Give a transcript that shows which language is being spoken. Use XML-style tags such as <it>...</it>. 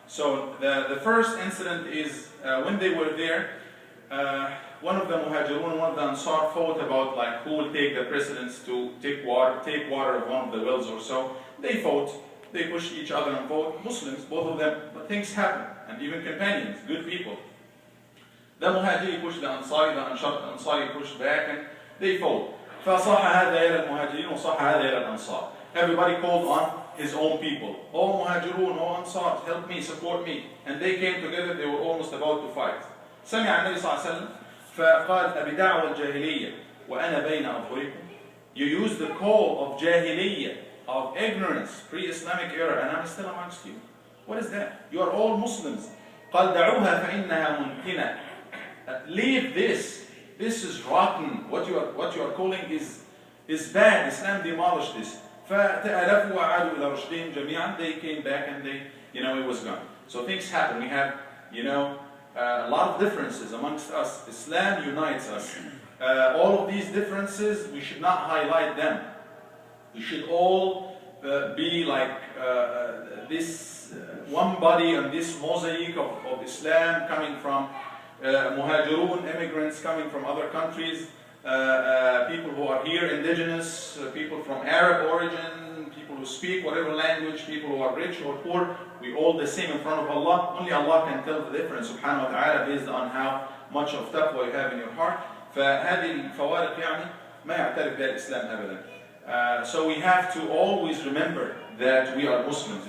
<en>So the first incident is when they were there, one of the Muhajirun, one of the Ansar fought about like who will take the precedence to take water of one of the wells or so. They fought, they pushed each other and fought. Muslims, both of them, but things happen, and even companions, good people. The Muhajiri pushed the Ansari pushed back, and they fought.</en> <ar>فصح هذا إلى المهاجرين وصح هذا إلى الأنصار.</ar> <en>Everybody called on his own people. Oh Muhajirun, oh Ansar, help me, support me. And they came together, they were almost about to fight.</en> <ar>سمع النبي صلى الله عليه وسلم فقال أبدعوى الجاهلية وأنا بين أظهركم.</ar> <en>You use the call of jahiliyyah, of ignorance, pre-Islamic era, and I'm still amongst you. What is that? You are all Muslims.</en> <ar>قال دعوها فإنها منتنة.</ar> <en>Leave this. This is rotten. What you are calling is bad. Islam demolished this.</en> <ar>فَتَأَلَفُوا وَعَادُوا إِلَى رُشْدِهِمْ جَمِيعًا.</ar> <en>They came back and they, it was gone. So things happen. We have, a lot of differences amongst us. Islam unites us. All of these differences, we should not highlight them. We should all be like this one body and this mosaic of Islam coming from Muhajirun, immigrants coming from other countries, people who are here indigenous, people from Arab origin, people who speak whatever language, people who are rich or poor. We all the same in front of Allah. Only Allah can tell the difference subhanahu wa ta'ala based on how much of taqwa you have in your heart.</en> <ar>فهذه الفوارق ما يعترف بها الإسلام أبدا.</ar> <en>So we have to always remember that we are Muslims.</en>